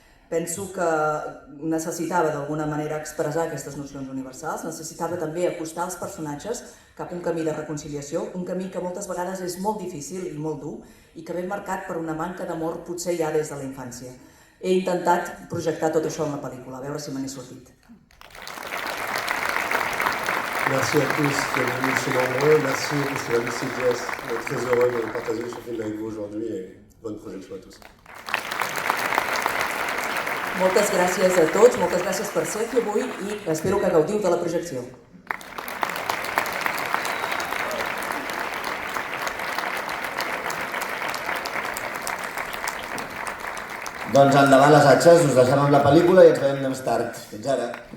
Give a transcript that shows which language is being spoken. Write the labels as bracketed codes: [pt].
[ca] Penso que necessitava d'alguna manera expressar aquestes nocions universals, necessitava també acostar els personatges cap a un camí de reconciliació, un camí que moltes vegades és molt difícil i molt dur i que ve marcat per una manca d'amor potser ja des de la infància. He intentat projectar tot això en la pel·lícula, a veure si me n'he sortit. [fr] Merci à tous d'être venus si nombreux. Merci au Festival du CGS. On est très heureux de partager ce film avec vous aujourd'hui et bonne projection à tous. [ca] Moltes gràcies a tots, moltes gràcies per ser aquí avui i espero que gaudiu de la projecció. Doncs endavant les atxes, us deixem amb la pel·lícula i ens veiem més tard. Fins ara.